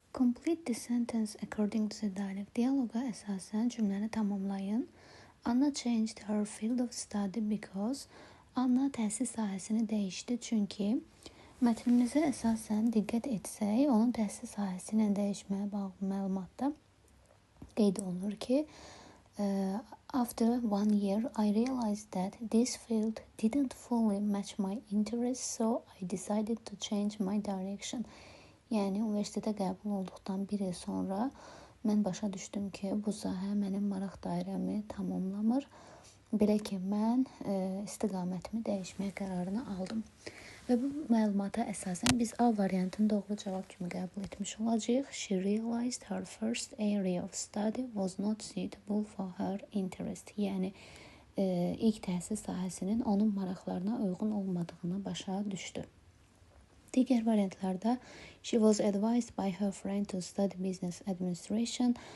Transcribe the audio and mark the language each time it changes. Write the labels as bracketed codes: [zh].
[en] Complete the sentence according to the dialogue. [az] Diyaloqa əsasən cümləni tamamlayın. [en] Anna changed her field of study because [az] Anna təhsil sahəsini dəyişdi. Çünki mətnimizə əsasən diqqət etsək, onun təhsil sahəsi ilə dəyişməyə bağlı məlumatda qeyd olunur ki, [en] after 1 year, I realized that this field didn't fully match my interests, so I decided to change my direction. [az] Yəni, universitetə qəbul olduqdan 1 il sonra mən başa düşdüm ki, bu sahə mənim maraq dairəmi tamamlamır. Belə ki, mən istiqamətimi dəyişməyə qərarını aldım. Və bu məlumata əsasən biz A variantını doğru cavab kimi qəbul etmiş olacağıq. [en] She realized her first area of study was not suitable for her interest. [az] Yəni, ilk təhsil sahəsinin onun maraqlarına uyğun olmadığını başa düşdü. Digər variantlarda [en] she was advised by her friend to study business administration.